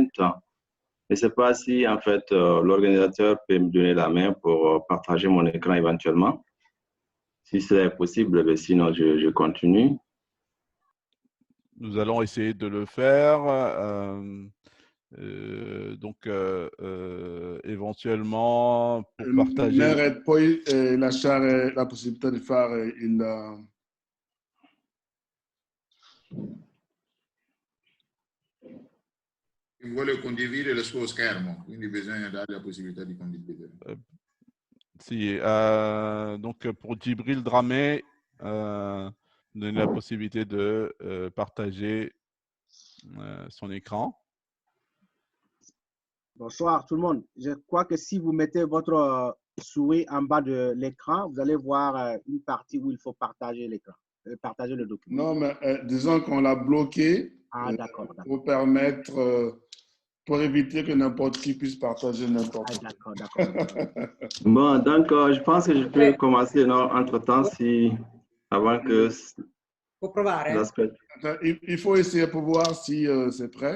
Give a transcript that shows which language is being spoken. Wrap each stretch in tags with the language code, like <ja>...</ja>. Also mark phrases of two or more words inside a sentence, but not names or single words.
<fr>Je ne sais pas si, en fait, l'organisateur peut me donner la main pour partager mon écran éventuellement. Si c'est possible, mais sinon, je continue. Nous allons essayer de le faire. Donc, éventuellement, pour partager...</fr> <it>Mais poi lasciare la possibilità di fare il... Vuole condividere il suo schermo, quindi bisogna dare la possibilità di condividere.</it> <fr>Si, donc pour Djibril Dramé, donner la possibilité de partager son écran. Bonsoir tout le monde. Je crois que si vous mettez votre souris en bas de l'écran, vous allez voir une partie où il faut partager l'écran, partager le document. Non, mais disons qu'on l'a bloqué pour permettre, pour éviter que n'importe qui puisse partager n'importe quoi. D'accord. Bon, donc je pense que je peux commencer entre-temps avant que...</fr> <it>Può provare?</it> <fr>Il faut essayer pour voir si c'est prêt.</fr>